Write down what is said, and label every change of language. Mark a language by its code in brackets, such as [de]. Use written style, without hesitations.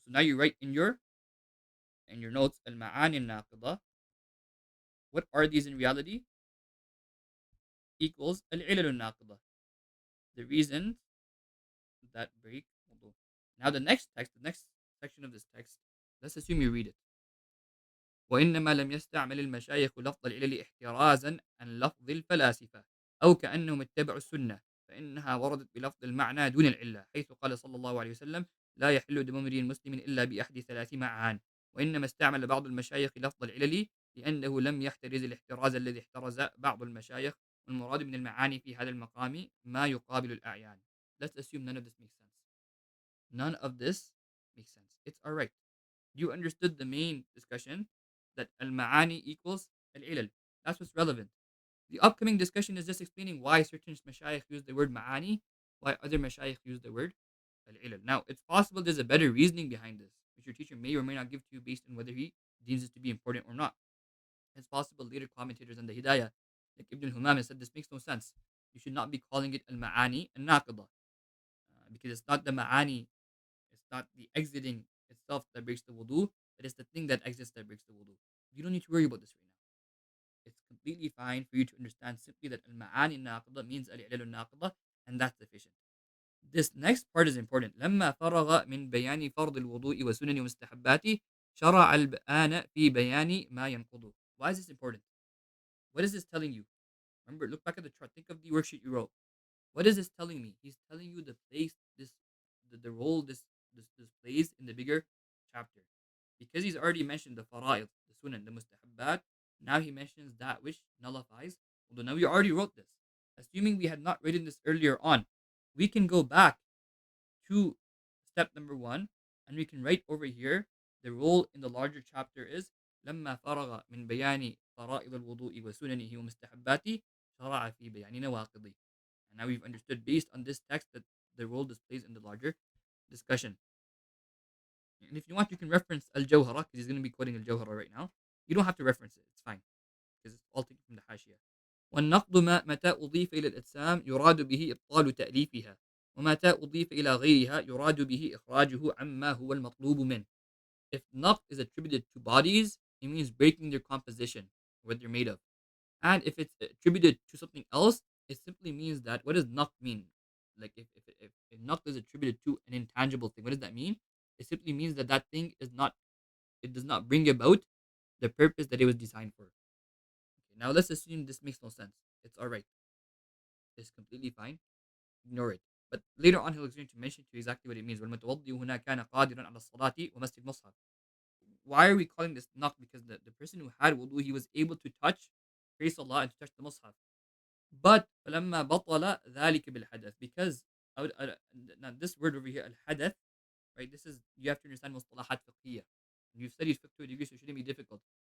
[en] So now you write in your notes al-ma'ani al-naqida. What are these in reality? Equals al-ilalun naqida, the reasons that break wudu. Now the next section of this text, let's assume you read it. [ar] وإنما لم يستعمل المشايخ لفظ العلل احترازا عن لفظ الفلاسفة أو كأنهم اتبعوا السنة فإنها وردت بلفظ المعنى دون العلة حيث قال صلى الله عليه وسلم لا يحل دم امرئ مسلم إلا بأحد 3 معان وإنما استعمل بعض المشايخ لفظ العلل لأنه لم يحترز الاحتراز الذي احترز بعض المشايخ والمراد من المعاني في هذا المقام ما يقابل الأعيان. [en] Let's assume none of this makes sense. None of this makes sense. It's alright. You understood the main discussion that al-ma'ani equals al-ilal. That's what's relevant. The upcoming discussion is just explaining why certain mashayikh use the word ma'ani, why other mashayikh use the word al-ilal. Now, it's possible there's a better reasoning behind this, which your teacher may or may not give to you based on whether he deems this to be important or not. It's possible later commentators on the Hidayah, like Ibn al-Humam, said this makes no sense. You should not be calling it al-ma'ani al-naqidah, because it's not the ma'ani, it's not the exiting itself that breaks the wudu, but it's the thing that exits that breaks the wudu. You don't need to worry about this right now. It's completely fine for you to understand simply that al-ma'ani al-naqidah means al-ilal al-naqidah, and that's sufficient. This next part is important. [ar] لما فرغ من بيان فرض الوضوء وسنن ومستحباته شرع الآن في بيان ما ينقضه. [en] Why is this important? What is this telling you? Remember, look back at the chart. Think of the worksheet you wrote. What is this telling me? He's telling you the place the role this plays in the bigger chapter. Because he's already mentioned the fara'id, the sunan, the mustahabbat, now he mentions that which nullifies. Although now we already wrote this. Assuming we had not written this earlier on, we can go back to step number one and we can write over here the role in the larger chapter is [ar] لما فرغ من بيان فرائض الوضوء وسننه ومستحباته شرع في بيان نواقضه. [en] And now we've understood based on this text that the role this plays in the larger discussion. And if you want, you can reference Al-Jawhara because he's going to be quoting Al-Jawhara right now. You don't have to reference it. It's fine because it's all taken from the Hashiyah. [ar] والنقض متى أضيف إلى الأجسام يراد به إبطال تأليفها ومتى أضيف إلى غيرها يراد به إخراجه عما هو المطلوب منه. [en] If naqd is attributed to bodies, it means breaking their composition, what they're made of. And if it's attributed to something else, it simply means that what does naqd mean? Like if naqd is attributed to an intangible thing, what does that mean? It simply means that that thing is not, it does not bring about the purpose that it was designed for. Okay, now let's assume this makes no sense. It's all right. It's completely fine. Ignore it. But later on, he'll going to mention to you exactly what it means. [ar] والمتوضي هنا كان قادرا على الصلاة ومس المصحف. [en] Why are we calling this naqd? Because the person who had wudu, he was able to touch, praise Allah, and to touch the mushaf. But [ar] فلما بطل ذلك بالحدث, [en] because now this word over here, al-hadath, right? This is, you have to understand mustalahat fiqhiyah. You've studied fiqh to a degree, so it shouldn't be difficult.